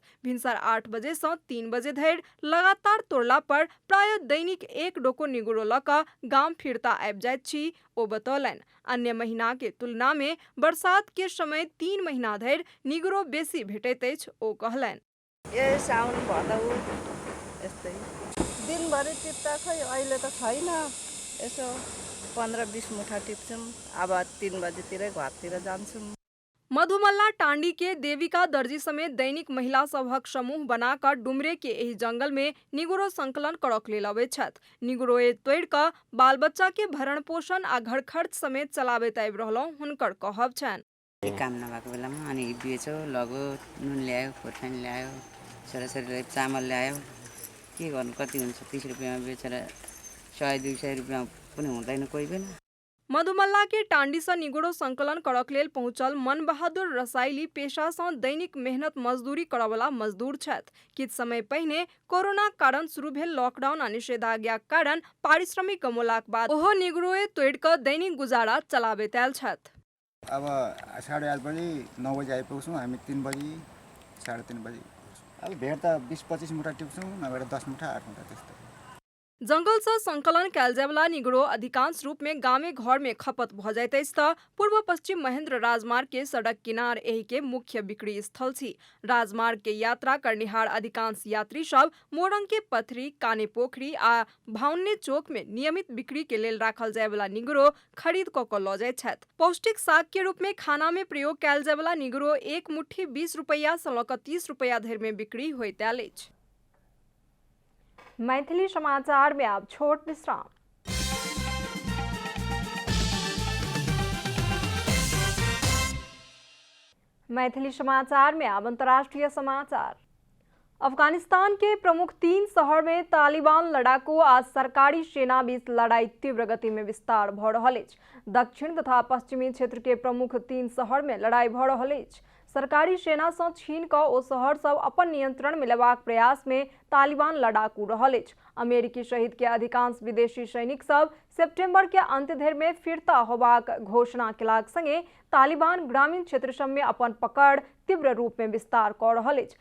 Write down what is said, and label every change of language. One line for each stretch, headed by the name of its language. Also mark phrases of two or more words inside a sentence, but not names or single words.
Maithili: भिनसर 8 बजे से 3 बजे धरि लगातार तोड़ला पर प्राय दैनिक 1 डोको निगरो लऽ कऽ गाम फिरता आबि जाइत छी, ओ बतौलनि। अन्य महीना के तुलना में बरसात के समय 3 महीना धरि निगरो बेसी भेटैत अछि, ओ कहलनि।
Nepali: ये साउन भदौ यस्तै दिनभरि टिप्दा खै अहिले त छैन, यसो 15-20 मुठा टिप्छौँ। अब 3 बजेतिरै घरतिर जान्छौँ।
Maithili: मधुमल्ला टांडी के देविका दर्जी समेत दैनिक महिला सभक समूह बनाकर डुमरे के एही जंगल में निगरो संकलन करक लेल अबैत छथि। निगरोए तोड़ि कऽ बाल बच्चा के भरण पोषण आ घर खर्च समेत चलाबैत आबि रहलहुँ, हुनकर कहब छनि।
Nepali: काम नभएको बेलामा अनि बेच्यो, लगो, नुन ल्यायो, खोर्सानी ल्यायो, छोराछोरीलाई चामल ल्यायो, के गर्नु, कति हुन्छ 30 रुपियाँमा बेचेर 100-200 रुपियाँ पनि हुँदैन कोही बेला।
Maithili: मधुमल्ला के टांडी से निगुड़ो संकलन करक लेल पहुंचल मन बहादुर रसाइली पेशा से दैनिक मेहनत मजदूरी करवला मजदूर छथि। किछ समय पहिने कोरोना कारण शुरू भेल लॉकडाउन आ निषेधाज्ञाक कारण पारिश्रमिक गमौलाक बाद ओहो निगुड़ोए तोड़ि कऽ दैनिक गुजारा चलाबैत आयल छथि।
Nepali: अब 8:30 बजे 9 बजे आइपुग्छौँ हामी, 3 बजे 3:30 बजे। अब भेड त 20-25 मुठा टिप्छौँ, नभएर 10 मुठा 8 मुठा त्यस्तो।
Maithili: जंगल से संकलन कयल जायवला निगुड़ो अधिकांश रूप में गामे घर में खपत भ जाइत अछि तऽ पूर्व पश्चिम महेंद्र राजमार्ग के सड़क किनार एहि के मुख्य बिक्री स्थल छी। राजमार्ग के यात्रा करनिहार अधिकांश यात्री सब मोरंग के पथरी, काने पोखरी आ भाउन्ने चौक में नियमित बिक्री के लेल राखल जायवला निगुड़ो खरीद कऽ लऽ जाइत छथि। पौष्टिक साग के रूप में खाना में प्रयोग कयल जायवला निगुड़ो एक मुट्ठी 20 रुपैया सँ लऽ कऽ 30 रुपैया धरि में बिक्री होइत आयल अछि। मैथिली समाचार में अब छोट विश्राम। मैथिली समाचार में अब अंतर्राष्ट्रीय समाचार। अफगानिस्तान के प्रमुख 3 शहर में तालिबान लड़ाकू आ सरकारी सेना बीच लड़ाई तीव्र गति में विस्तार भ रहल अछि। दक्षिण तथा पश्चिमी क्षेत्र के प्रमुख 3 शहर में लड़ाई भ रहल अछि। सरकारी सेना सँ छीन कऽ ओ शहर सब अपन नियंत्रण में लेबाक प्रयास में तालिबान लड़ाकू रहल अछि। अमेरिकी सहित के अधिकांश विदेशी सैनिक सब सेप्टेम्बर के अंत धरि में फिरता होबाक घोषणा केलाक संगे तालिबान ग्रामीण क्षेत्र सब में अपन पकड़ तीव्र रूप में विस्तार कऽ रहल अछि।